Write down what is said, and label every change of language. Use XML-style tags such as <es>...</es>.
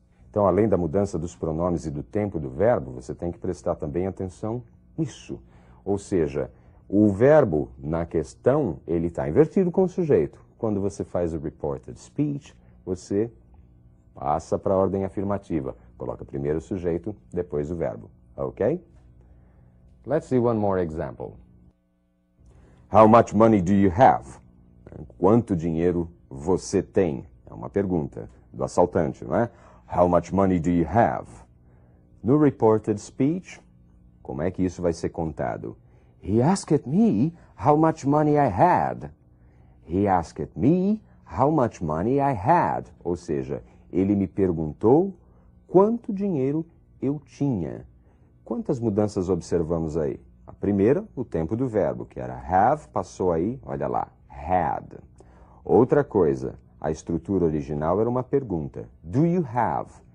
<pt>Então, além da mudança dos pronomes e do tempo do verbo, você tem que prestar também atenção nisso. Ou seja, o verbo na questão, ele está invertido com o sujeito. Quando você faz o reported speech, você passa para a ordem afirmativa. Coloca primeiro o sujeito, depois o verbo. Ok?</pt> <en>Let's see one more example. How much money do you have?</en> <pt>Quanto dinheiro você tem? É uma pergunta do assaltante, não é?</pt> <en>How much money do you have?</en> <pt>No reported speech, como é que isso vai ser contado?</pt> <en>He asked me how much money I had. He asked me how much money I had.</en> <pt>Ou seja, ele me perguntou quanto dinheiro eu tinha. Quantas mudanças observamos aí? A primeira, o tempo do verbo, que era have, passou aí, olha lá, had. Outra coisa, a estrutura original era uma pergunta.</pt> <en>Do you have?</en>